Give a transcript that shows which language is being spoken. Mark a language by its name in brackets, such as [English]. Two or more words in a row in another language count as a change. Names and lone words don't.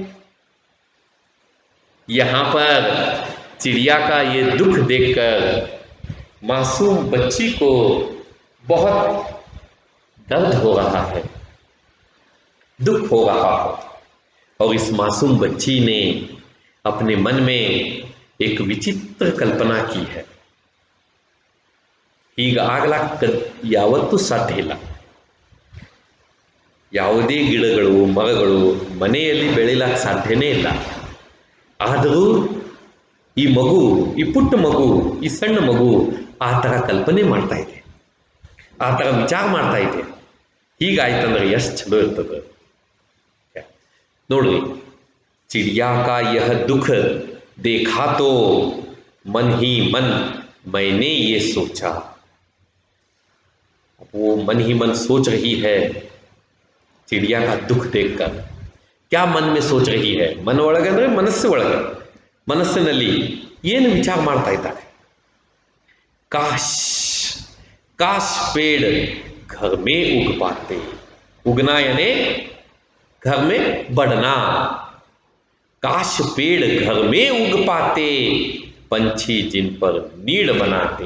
[Hindi] यहां पर चिड़िया का ये दुख देखकर मासूम बच्ची को बहुत दर्द हो रहा है, दुख हो रहा है। और इस मासूम बच्ची ने अपने मन में एक विचित्र कल्पना की है। [Kannada] ಈಗಾಗಲ ಯಾವತ್ತೂ ಸಾಧ್ಯ ಇಲ್ಲ. ಯಾವುದೇ ಗಿಡಗಳು ಮರಗಳು ಮನೆಯಲ್ಲಿ ಬೆಳೆಯಲಿಕ್ಕೆ ಸಾಧ್ಯನೇ ಇಲ್ಲ. ಆದರೂ ಈ ಮಗು, ಈ ಪುಟ್ಟ ಮಗು, ಈ ಸಣ್ಣ ಮಗು ಆ ಥರ ಕಲ್ಪನೆ ಮಾಡ್ತಾ ಇದೆ, ಆ ಥರ ವಿಚಾರ ಮಾಡ್ತಾ ಇದೆ. ಹೀಗಾಯ್ತಂದ್ರೆ ಎಷ್ಟು ಚಲೋ ಇರ್ತದೆ ನೋಡ್ರಿ. [Hindi] चिड़िया का यह दुख देखा तो मन ही मन मैंने ये सोचा. वो मन ही मन सोच रही है चिड़िया का दुख देखकर. क्या मन में सोच रही है? [Kannada] मन ಒಳಗೆ ಅಂದರೆ ಮನಸ್ಸು ಒಳಗೆ, ಮನಸ್ಸಿನಲ್ಲಿ ಏನು ವಿಚಾರ ಮಾಡ್ತಾ ಇದ್ದಾರೆ? [Hindi] काश काश पेड़ घर में उग पाते. उगना यानी घर में बढ़ना. काश पेड़ घर में उग पाते, पंछी जिन पर नीड़ बनाते.